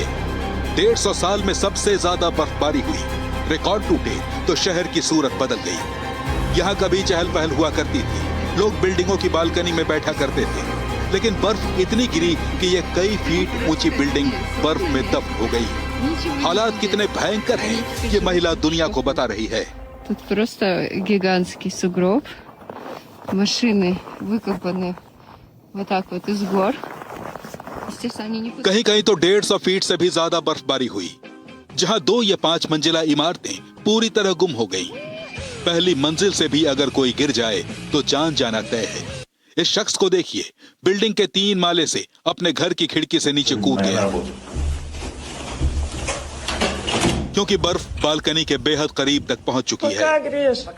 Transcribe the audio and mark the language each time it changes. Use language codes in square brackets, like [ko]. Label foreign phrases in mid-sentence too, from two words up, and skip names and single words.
[hi] 150 साल में सबसे ज्यादा बर्फबारी हुई, रिकॉर्ड टूटे तो शहर की सूरत बदल गई। यहाँ कभी चहल पहल हुआ करती थी, लोग बिल्डिंगों की बालकनी में बैठा करते थे, लेकिन बर्फ इतनी गिरी कि ये कई फीट ऊंची बिल्डिंग बर्फ में दफन हो गई। हालात कितने भयंकर हैं ये महिला दुनिया को बता रही है। [ru] Тут просто гигантский сугроб. Машины выкопаны вот так вот из гор. Естественно, они не... [hi] कहीं कहीं तो 150 फीट से भी ज्यादा बर्फबारी हुई, जहां 2 या 5 मंजिला इमारतें पूरी तरह गुम हो गईं। पहली मंजिल से भी अगर कोई गिर जाए तो जान जाना तय है। इस शख्स को देखिए, बिल्डिंग के 3 माले से अपने घर की खिड़की से नीचे कूद गया, क्योंकि बर्फ बालकनी के बेहद करीब तक पहुंच चुकी है।